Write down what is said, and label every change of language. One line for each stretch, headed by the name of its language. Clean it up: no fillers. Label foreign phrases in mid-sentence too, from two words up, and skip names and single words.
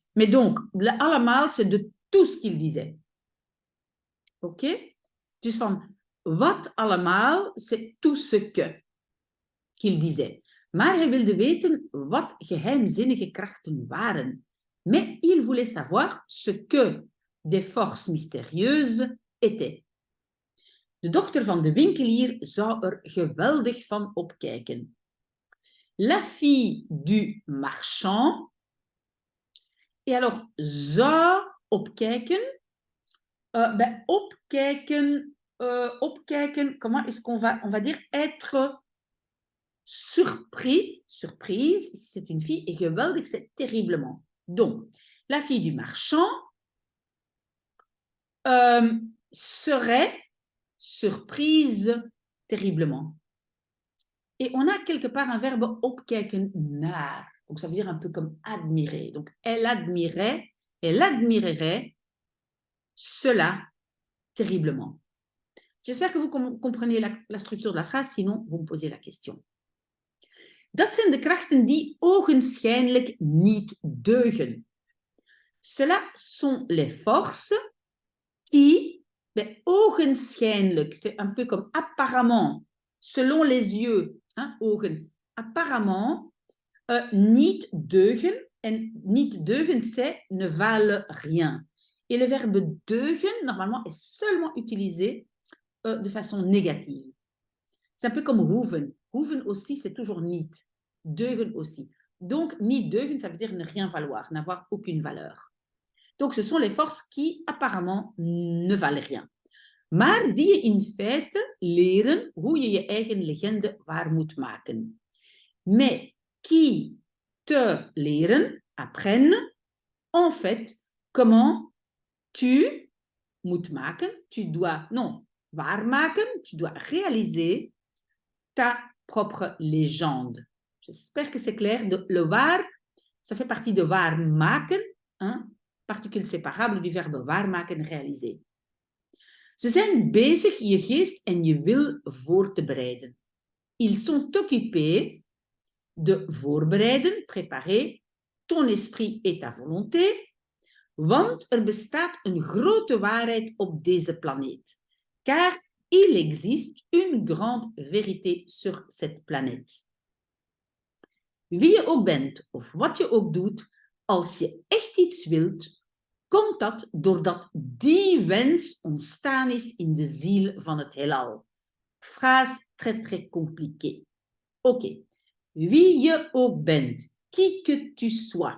French: Mais donc, allemaal, c'est de tout ce qu'il disait.
Dutch: Ok? Dus van wat allemaal,
French: c'est tout ce que qu'il disait.
Dutch: Maar hij wilde weten wat geheimzinnige krachten waren.
French: Mais il voulait savoir ce que des forces mystérieuses étaient.
Dutch: De dochter van de winkelier zou er geweldig van opkijken.
French: La fille du marchand. Et alors,
Dutch: zou opkijken. Opkijken, opkijken,
French: comment est-ce qu'on va, on va dire être surpris, surprise, si c'est une fille, et geweldig, c'est terriblement. Donc, la fille du marchand serait surprise terriblement. Et on a quelque part un verbe
Dutch: opkijken naar.
French: Donc, ça veut dire un peu comme admirer. Donc, elle admirerait cela terriblement. J'espère que vous comprenez la structure de la phrase, sinon vous me posez la question.
Dutch: Dat zijn de krachten die ogenschijnlijk niet deugen.
French: Cela sont les forces qui, mais ogenschijnlijk, c'est un peu comme apparemment, selon les yeux, hein,
Dutch: ogen, apparemment, niet deugen, en niet deugen,
French: c'est ne valent rien. Et le verbe deugen, normalement, est seulement utilisé de façon négative. C'est un peu comme hoeven. Hoeven aussi, c'est toujours niet. Deugen aussi. Donc,
Dutch: niet deugen,
French: ça veut dire ne rien valoir, n'avoir aucune valeur. Donc, ce sont les forces qui, apparemment, ne valent rien.
Dutch: Maar die je in feite leren hoe je je eigen legende waar moet maken.
French: Mais qui te leren, apprennent, en fait, comment tu
Dutch: moet maken,
French: tu dois, non, waarmaken, tu dois réaliser ta propre légende. J'espère que c'est clair. Le waar, ça fait partie de waarmaken, hein, particule séparable du verbe waarmaken, réaliser.
Dutch: Ze zijn bezig je geest en je wil voor te bereiden.
French: Ils sont occupés de voorbereiden, préparer, ton esprit et ta volonté,
Dutch: want er bestaat een grote waarheid op deze planeet.
French: Car il existe une grande vérité sur cette planète.
Dutch: Wie je ook bent of wat je ook doet, als je echt iets wilt, komt dat doordat die wens ontstaan is in de ziel van het heelal.
French: Phrase très très compliquée.
Dutch: Ok. Wie je ook bent,
French: qui que tu sois.